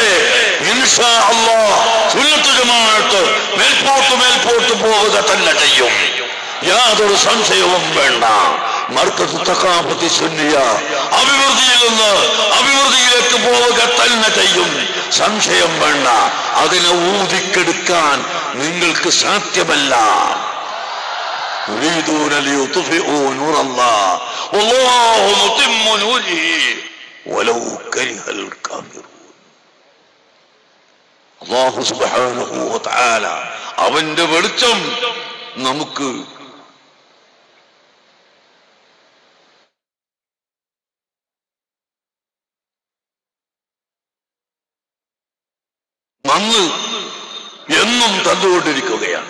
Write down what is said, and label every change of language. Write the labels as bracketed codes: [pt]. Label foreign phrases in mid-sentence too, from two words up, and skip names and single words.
[ar] إن شاء الله [ml] സുന്നത്ത് ജമാഅത്ത് മേൽപോട്ട് പോവുക തന്നെ ചെയ്യും. യാതൊരു സംശയവും വേണ്ട. മർക്കസ് തഖാഫത്തി സുന്നിയ അഭിവൃദ്ധിയിൽ നിന്ന് അഭിവൃദ്ധിയിലേക്ക് പോവുക തന്നെ ചെയ്യും. സംശയം വേണ്ട. അതിനെ ഊതിക്കെടുക്കാൻ നിങ്ങൾക്ക് സാധ്യമല്ല. [ar] يريدون ليطفئوا نور الله والله متم نوره ولو كره الكافرون. الله سبحانه وتعالى [ml] അവന്റെ വെളിച്ചം നമുക്ക് നന്ന് എന്നും തന്നുകൊണ്ടിരിക്കുകയാണ്.